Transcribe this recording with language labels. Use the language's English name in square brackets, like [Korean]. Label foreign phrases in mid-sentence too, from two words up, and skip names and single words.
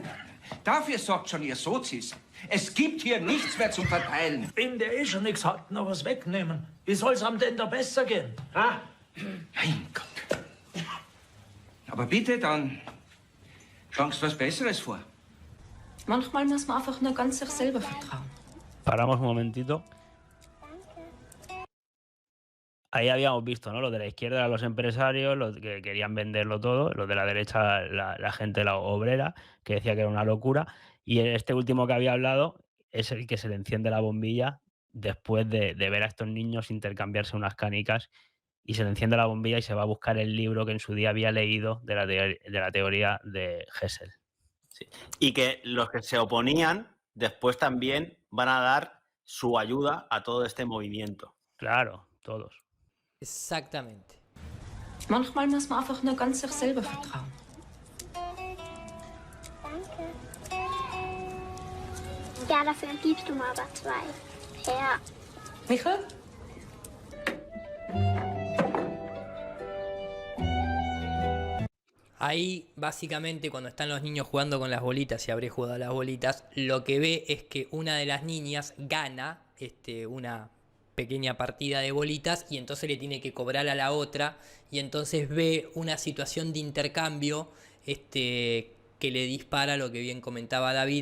[German] Dafür sorgt schon Ihr Sozis. Es gibt hier nichts mehr zum Verteilen. Wenn der schon nichts hat, noch was wegnehmen. Wie soll's am denn da besser gehen? Ha? Mein Gott. Aber bitte, dann schlagen Sie was Besseres vor. Manchmal muss man einfach nur ganz sich selber vertrauen. [Spanish] Paramos un momentito. Ahí habíamos visto, ¿no? Los de la izquierda eran los empresarios, los que querían venderlo todo, los de la derecha la gente, la obrera, que decía que era una locura, y este último que había hablado es el que se le enciende la bombilla después de ver a estos niños intercambiarse unas canicas, y se le enciende la bombilla y se va a buscar el libro que en su día había leído de la teoría de Hessel. Sí. Y que los que se oponían después también van a dar su ayuda a todo este movimiento. Claro, todos. Exactamente. [German] Manchmal muss man einfach nur ganz sich selber vertrauen. Ja, dafür gibst du mir aber 2. Ja. Michael? [Spanish] Ahí, básicamente, cuando están los niños jugando con las bolitas, si habré jugado a las bolitas, lo que ve es que una de las niñas gana una pequeña partida de bolitas y entonces le tiene que cobrar a la otra, y entonces ve una situación de intercambio que le dispara lo que bien comentaba David.